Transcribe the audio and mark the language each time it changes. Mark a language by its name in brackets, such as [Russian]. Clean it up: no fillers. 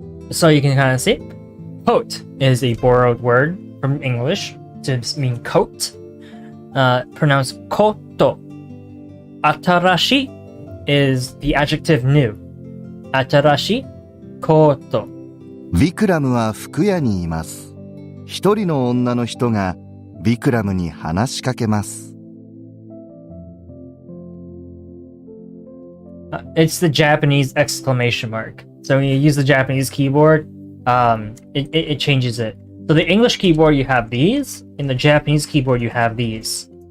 [English] So you can kind of see. Coat is a borrowed word from English to mean coat. Pronounced koto. Atarashi is the adjective new. [Japanese] Atarashi koto. ビクラムは服屋にいます。一人の女の人がビクラムに話しかけます。 [English] It's the Japanese exclamation mark. So when you use the Japanese keyboard, it changes it. So the English keyboard, you have these. In the Japanese keyboard, you have these.